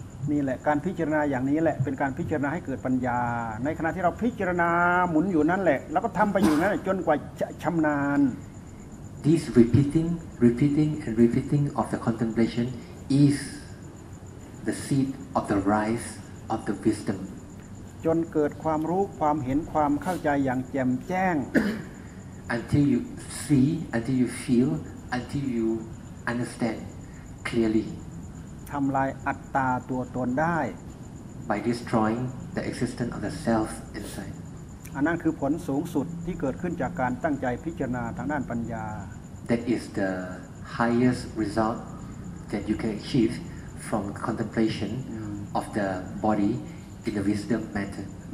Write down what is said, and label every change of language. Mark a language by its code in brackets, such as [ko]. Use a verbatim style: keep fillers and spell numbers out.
[th] นี่แหละการพิจารณาอย่างนี้แหละเป็นการพิจารณาให้เกิดปัญญาในขณะที่เราพิจารณาหมุนอยู่นั่นแหละแล้วก็ทำไปอยู่นั่นแหละจนกว่าจะชำนาญ [en] This repeating, repeating and repeating of the contemplation is the seed of the rise of the wisdom [th] จนเกิดความรู้ความเห็นความเข้าใจอย่างแจ่มแจ้ง [en] Until you see, until you feel, until you understand clearly [th] ทำลายอัตตาตัวตนได้ [en] by destroying the existence of the self inside [th] อันนั้นคือผลสูงสุดที่เกิดขึ้นจากการตั้งใจพิจารณาทางด้านปัญญา [en] that is the highest result that you can achieve from contemplation of the body in the wisdom method